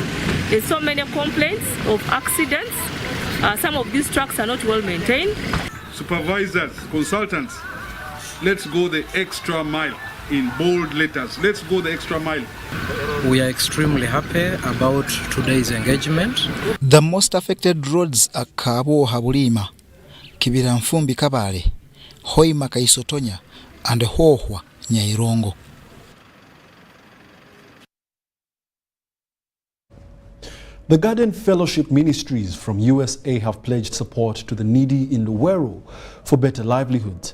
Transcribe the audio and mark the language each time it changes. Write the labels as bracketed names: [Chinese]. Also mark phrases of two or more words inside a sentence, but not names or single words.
[English] There's so many complaints of accidents. Some of these trucks are not well maintained. Supervisors, consultants, let's go the extra mile in bold letters. Let's go the extra mile. We are extremely happy about today's engagement. The most affected roads are Kabo Habulima, Kibira Nfumbi Kabale, Hoima Kaisotonya, and Hohwa Nyairongo. The Garden Fellowship Ministries from USA have pledged support to the needy in Luweero for better livelihoods.